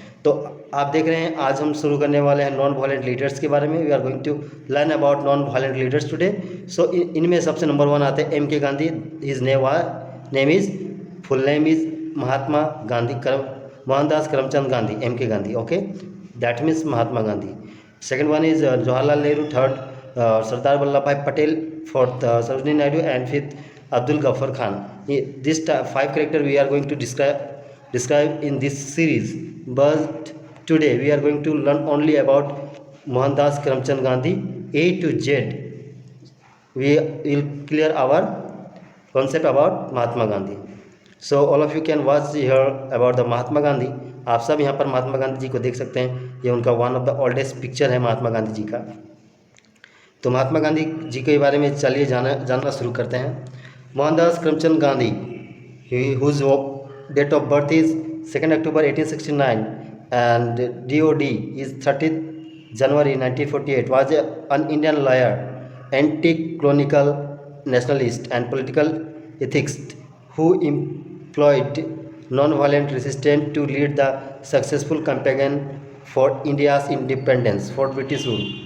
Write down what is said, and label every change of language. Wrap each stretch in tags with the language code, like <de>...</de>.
<hi>तो आप देख रहे हैं आज हम शुरू करने वाले हैं नॉन वायलेंट लीडर्स के बारे में।</hi> <en>We are going to learn about non violent leaders today. So</en> <hi>इनमें सबसे नंबर 1 आते हैं</hi> <en>MK Gandhi. His name is full name is Mahatma Gandhi Mohandas Karamchand Gandhi, MK Gandhi. Okay, that means Mahatma Gandhi. Second one is Jawaharlal Nehru. Third, Sardar Vallabhbhai Patel. Fourth, Sarojini Naidu. And fifth, Abdul Ghaffar Khan. This 5 characters we are going to describe in this series. But today we are going to learn only about Mohandas Karamchand Gandhi A to Z. We will clear our concept about Mahatma Gandhi. So all of you can watch here about the Mahatma Gandhi.</en> <hi>आप सब यहाँ पर महात्मा गांधी जी को देख सकते हैं। ये उनका</hi> <en>one of the oldest picture</en> <hi>है महात्मा गांधी जी का। तो महात्मा गांधी जी के बारे में चलिए जानना शुरू करते हैं।</hi> <en>Mohandas Karamchand Gandhi, whose date of birth is 2 October 1869 and DOD is 30 January 1948, was an Indian lawyer, anti colonial nationalist and political ethicist who employed non-violent resistance to lead the successful campaign for India's independence for British rule।</en>